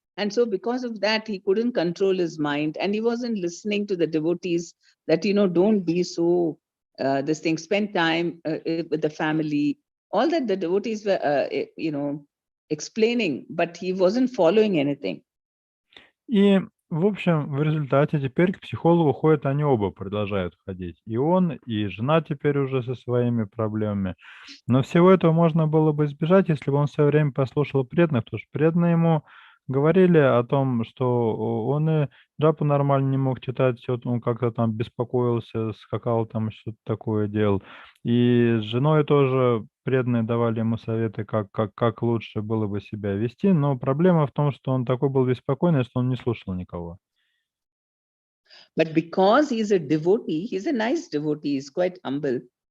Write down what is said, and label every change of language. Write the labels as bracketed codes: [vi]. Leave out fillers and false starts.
[en] And so because of that, he couldn't control his mind and he wasn't listening to the devotees that, don't be so, this thing, spend time with the family, all that the devotees were, explaining, but he wasn't following anything. [ru] И, в общем, в результате теперь к психологу ходят они оба, продолжают ходить. И он, и жена теперь уже со своими проблемами. Но всего этого можно было бы избежать, если бы он все время послушал преданных, потому что преданные ему говорили о том, что он и джапу нормально не мог читать, всё, он как-то там беспокоился, скакал там, что-то такое делал. И с женой тоже преданные давали ему советы, как лучше было бы себя вести, но проблема в том, что он такой был беспокойный, что он не слушал никого. [en] But because he's a devotee, he's a nice devotee, he's quite humble.